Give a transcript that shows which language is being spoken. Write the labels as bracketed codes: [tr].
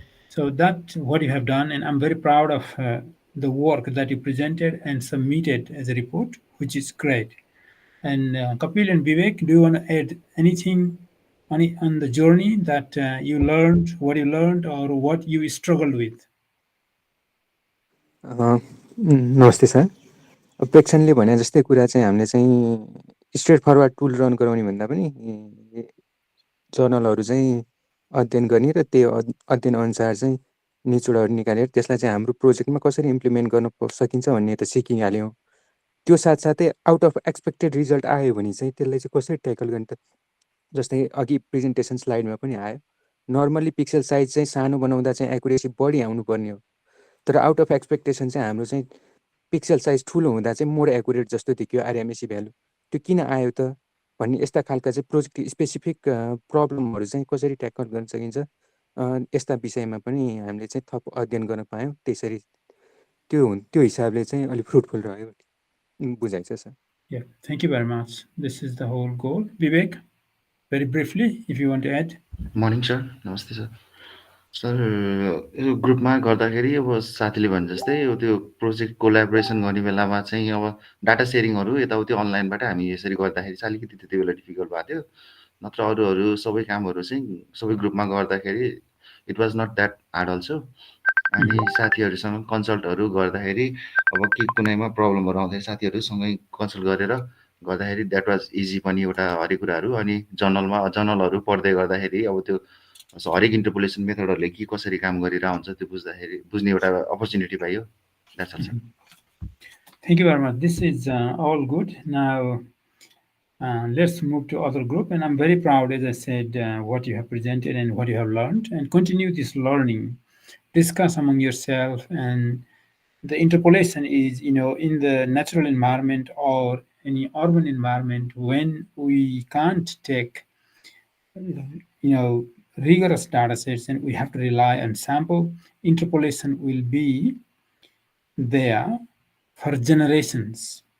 [en] So that's what you have done, and I'm very proud of the work that you presented and submitted as a report, which is great. And Kapil and Vivek, do you want to add anything on the journey that you learned, what you learned, or what you struggled with? [ne] नमस्ते sir. प्रेक्षणले भने जस्तै कुरा चाहिँ हामीले चाहिँ straight forward tool run गराउने भन्दा पनि जर्नलहरू चाहिँ अध्ययन गर्ने र त्यो अध्ययन अनुसार चाहिँ निचोडहरू निकालेर त्यसलाई चाहिँ हाम्रो प्रोजेक्टमा कसरी इम्प्लिमेन्ट गर्न सकिन्छ भन्ने त सिकिहाल्यौँ। त्यो साथसाथै [en] out of expected result [ne] आयो भने चाहिँ त्यसलाई चाहिँ कसरी ट्याकल गर्ने त, जस्तै अघि प्रेजेन्टेसन स्लाइडमा पनि आयो, नर्मली पिक्सल साइज चाहिँ सानो बनाउँदा चाहिँ एक्युरेसी बढी आउनुपर्ने हो, तर [en] out of expectation [ne] चाहिँ हाम्रो चाहिँ पिक्सल साइज ठुलो हुँदा चाहिँ [en] more accurate [ne] जस्तो देखियो आरएमएसी भ्यालु। त्यो किन आयो त भन्ने यस्ता खालका चाहिँ प्रोजेक्ट स्पेसिफिक प्रब्लमहरू चाहिँ कसरी ट्याकल गर्न सकिन्छ, यस्ता विषयमा पनि हामीले चाहिँ थप अध्ययन गर्न पायौँ। त्यसरी त्यो हिसाबले चाहिँ अलिक फ्रुटफुल रह्यो बुझाइ छ sir. [en] Yeah, thank you very much. This is the whole goal. Vivek, very briefly, if you want to add. [ne] Morning sir, नमस्ते सर। सर यो ग्रुपमा गर्दाखेरि अब साथीले भने जस्तै त्यो प्रोजेक्ट कोलाबोरेसन गर्ने बेलामा चाहिँ अब डाटा सेयरिङहरू यताउति अनलाइनबाट हामी यसरी गर्दाखेरि चाहिँ अलिकति त्यति बेला डिफिकल्ट भएको थियो। नत्र अरू सबै कामहरू चाहिँ सबै ग्रुपमा गर्दाखेरि [en] It was not that hard also. [ne] अनि साथीहरूसँग कन्सल्टहरू गर्दाखेरि अब के कुनैमा प्रब्लमहरू आउँदाखेरि साथीहरूसँगै कन्सल्ट गरेर गर्दाखेरि [en] that was easy [ne] पनि एउटा हरेक कुराहरू। अनि जर्नलहरू पढ्दै गर्दाखेरि अब त्यो हरेक इन्टरपोलेसन मेथडहरूले के कसरी काम गरिरहेको हुन्छ त्यो बुझ्ने एउटा अपर्च्युनिटी पाइयो। [en] That's all sir. Thank you very much. This is all good. Now, let's move to other group. And I'm very proud, as I said, what you have presented and what you have learned. And continue this learning. Discuss among yourself. And the interpolation is, in the natural environment or any urban environment, when we can't take, rigorous data sets and we have to rely on sample, interpolation will be there for generations.